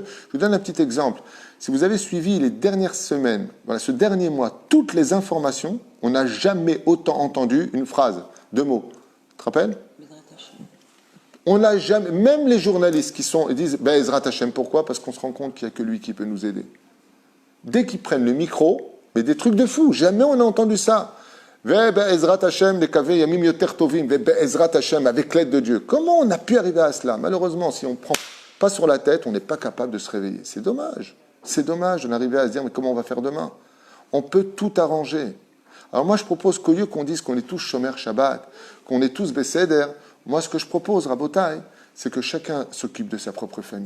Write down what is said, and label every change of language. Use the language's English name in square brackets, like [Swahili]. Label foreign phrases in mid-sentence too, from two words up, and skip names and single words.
[French] Je vous donne un petit exemple. Si vous avez suivi les dernières semaines, voilà, ce dernier mois, toutes les informations, on n'a jamais autant entendu une phrase, 2 mots. Tu te rappelles? On n'a jamais, même les journalistes ils disent ben [Hebrew] עזרת השם, [French] pourquoi? Parce qu'on se rend compte qu'il n'y a que lui qui peut nous aider. Dès qu'ils prennent le micro, mais des trucs de fou, jamais on a entendu ça. [Hebrew] עזרת השם, לקוות ימים יותר טובים, עזרת השם, [French] avec l'aide de Dieu. Comment on a pu arriver à cela? Malheureusement, si on ne prend pas sur la tête, on n'est pas capable de se réveiller. C'est dommage. C'est dommage d'en arriver à se dire mais comment on va faire demain? On peut tout arranger. Alors moi, je propose qu'au lieu qu'on dise qu'on est tous [Hebrew] שומר שבת, [French] qu'on est tous Besséder, moi, ce que je propose, Rabotai, c'est que chacun s'occupe de sa propre famille.